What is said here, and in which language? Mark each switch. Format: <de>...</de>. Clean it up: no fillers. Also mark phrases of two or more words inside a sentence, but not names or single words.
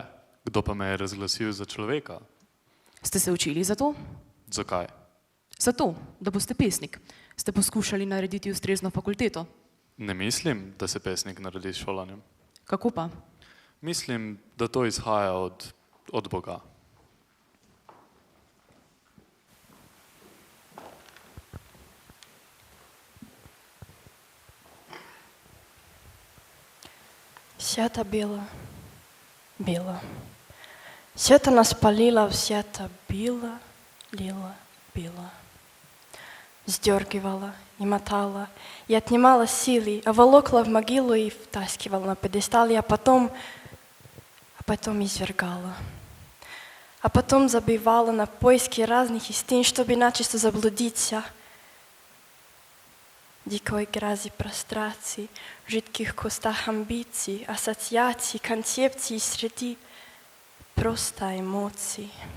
<sl>Kdo pa me je razglasil za človeka? Ste se učili za to? Zakaj? Zato, da boste pesnik. Ste poskušali narediti ustrezno fakulteto? Ne mislim, da se pesnik naredi s šolanjem. Kako pa? Mislim, da to izhaja od Boga.</sl> <ru>Свято било, било. Свято нас палило, свято било, лило, било. Сдергивала и мотала, и отнимала силы, а волокла в могилу и втаскивала на пьедестал, а потом извергала. А потом забивала на поиски разных истин, чтобы начисто заблудиться. Дикой грязи простраций, в жидких кустах амбиций, ассоциаций, концепций среди просто эмоций.</ru>